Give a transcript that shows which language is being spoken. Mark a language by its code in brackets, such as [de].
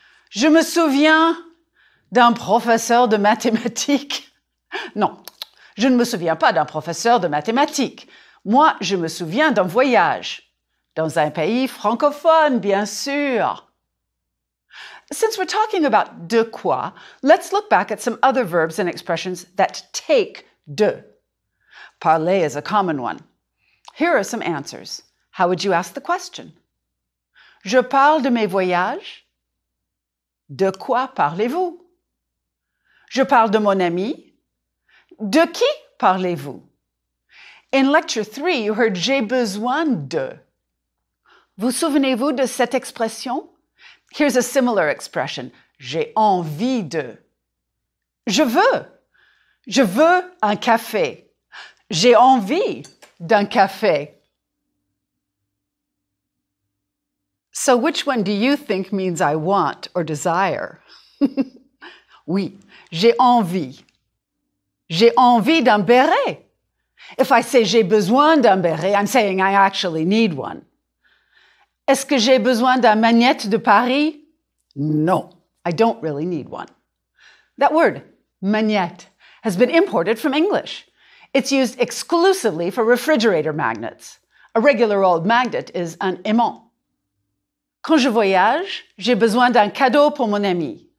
[fr] Je me souviens d'un professeur de mathématiques. Non, je ne me souviens pas d'un professeur de mathématiques. Moi, je me souviens d'un voyage dans un pays francophone, bien sûr. [en] Since we're talking about de quoi, let's look back at some other verbs and expressions that take de. Parler is a common one. Here are some answers. How would you ask the question? [fr] Je parle de mes voyages. De quoi parlez-vous? Je parle de mon ami. De qui parlez-vous? [en] In lecture 3, you heard [fr] j'ai besoin de. Vous souvenez-vous de cette expression? [en] Here's a similar expression. [fr] J'ai envie de. Je veux. Je veux un café. J'ai envie d'un café. [en] So which one do you think means I want or desire? [fr] Oui, j'ai envie. J'ai envie d'un béret. [en] If I say [fr] j'ai besoin d'un béret, [en] I'm saying I actually need one. [fr] Est-ce que j'ai besoin d'un magnète de Paris? [en] No, I don't really need one. That word, magnète, has been imported from English. It's used exclusively for refrigerator magnets. A regular old magnet is un aimant. [fr] Quand je voyage, j'ai besoin d'un cadeau pour mon ami.